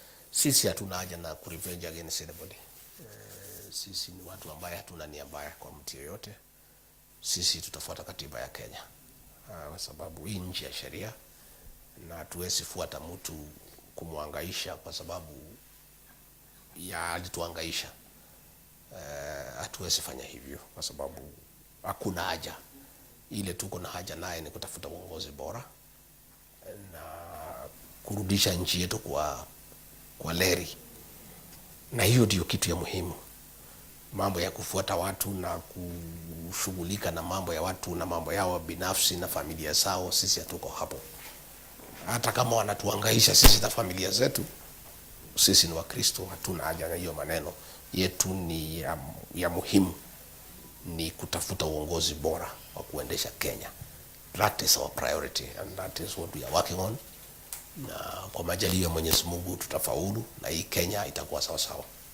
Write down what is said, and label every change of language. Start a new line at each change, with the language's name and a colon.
Swahili: Sisi hatuna haja na kurevenge
English: against anybody.
Swahili: Sisi ni watu ambaye hatuna nia mbaya kwa mtu yoyote. Sisi tutafuata katiba ya Kenya, kwa sababu hii nchi ya sheria, na hatuwezi fuata mtu kumwangaisha kwa sababu ya alituangaisha. Hatuwezi fanya hivyo kwa sababu hakuna haja. Ile tuko na haja naye ni kutafuta uongozi bora na kurudisha nchi yetu kwa leri, na hiyo ndio kitu ya muhimu. Mambo ya kufuata watu na kushughulika na mambo ya watu na mambo yao binafsi na familia zao, sisi hatuko hapo. Hata kama wanatuangaisha sisi na familia zetu, sisi ni Wakristo, hatuna haja na hiyo maneno. Yetu ni ya muhimu ni kutafuta uongozi bora wa kuendesha Kenya.
English: That is our priority and that is what we are working on.
Swahili: Na kwa majaliwa ya Mwenyezi Mungu tutafaulu na hii Kenya itakuwa sawa sawa.